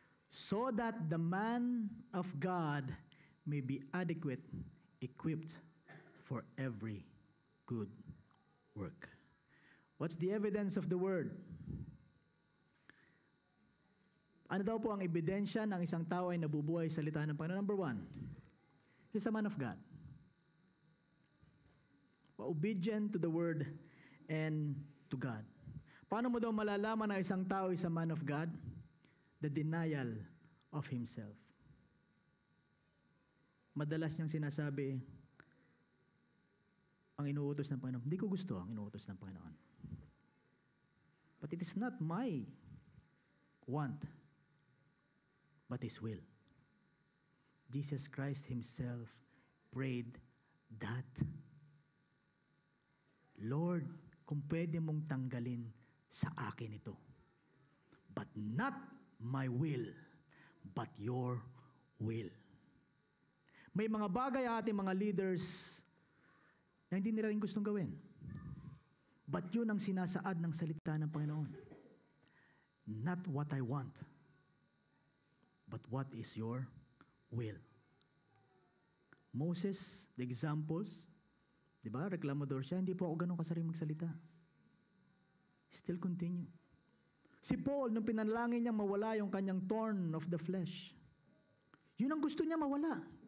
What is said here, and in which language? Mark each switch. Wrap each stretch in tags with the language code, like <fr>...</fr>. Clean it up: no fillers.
<en>So that the man of God may be adequate, equipped for every good work. What's the evidence of the word?</en> <tl>Ano daw po ang ebidensya ng isang tao ay nabubuhay sa salita ng Panginoon?</tl> <en>Number 1, he's a man of God. Obedient to the word and to God.</en> <tl>Paano mo daw malalaman na isang tao</tl> <en>is a man of God? The denial of himself.</en> <tl>Madalas niyang sinasabi, ang inuutos ng Panginoon, hindi ko gusto ang inuutos ng Panginoon.</tl> <en>But it is not my want, but His will. Jesus Christ Himself prayed that, Lord,</en> <tl>kung pwede mong tanggalin sa akin ito,</tl> <en>but not my will, but your will.</en> <tl>May mga bagay ang ating mga leaders na hindi nila rin gustong gawin. But yun ang sinasaad ng salita ng Panginoon.</tl> <en>Not what I want, but what is your will. Moses, the examples,</en> <tl>Di ba? Reklamador siya. Hindi po ako ganun kasaring magsalita.</tl> <en>Still continue.</en> <tl>Si Paul, nung pinanalangin niyang mawala yung kanyang</tl> <en>thorn of the flesh,</en> <tl>yun ang gusto niya mawala.</tl>